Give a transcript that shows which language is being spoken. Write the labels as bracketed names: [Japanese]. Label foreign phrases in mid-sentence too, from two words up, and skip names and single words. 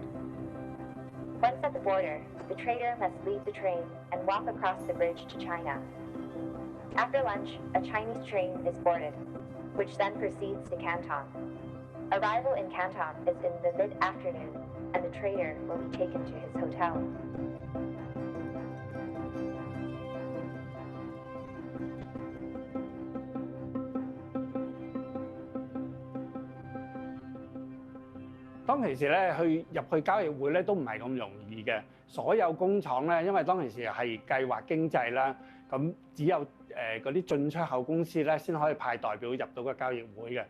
[English] Once at the border, the trader must leave the train and walk across the bridge to China. After lunch, a Chinese train is boarded, which then proceeds to Canton. Arrival in Canton is in the mid-afternoon, and the trader will be taken to his hotel. [Cantonese] 當其時咧，入去交易會咧都唔係咁容易嘅。所有工廠咧，因為當其時係計劃經濟啦，咁只有嗰啲進出口公司咧先可以派代表入到個交易會嘅。